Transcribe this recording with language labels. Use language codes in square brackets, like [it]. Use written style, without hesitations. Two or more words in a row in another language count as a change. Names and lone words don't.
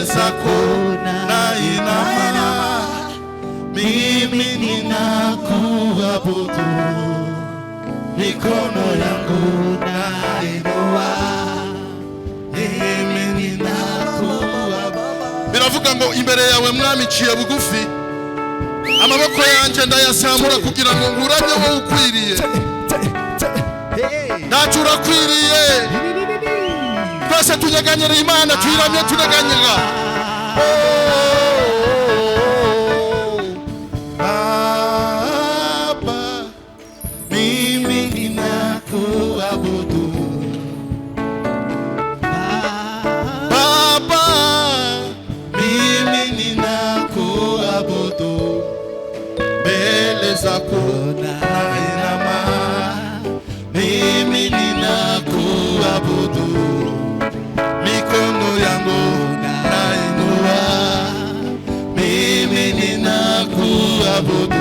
[sw] zako nainama, mimi ninakuabudu, mikono yangu nainua, mimi ninakuabudu. [rn] Biravuga ngo imbere yawe mwami ciye bugufi, amaboko yanje ndayasamura kugira ngo nguramye wowe ukwiriye. [rw] Ntacyo urakwiriye, twese tunyeganyira Imana, tuyiramye tuneganyega. [sw] Baba, mimi ninakuabudu. Baba, mimi ninakuabudu, mbele zako nainama, mimi ninakuabudu, mikono yangu nainua, mimi ninakuabudu.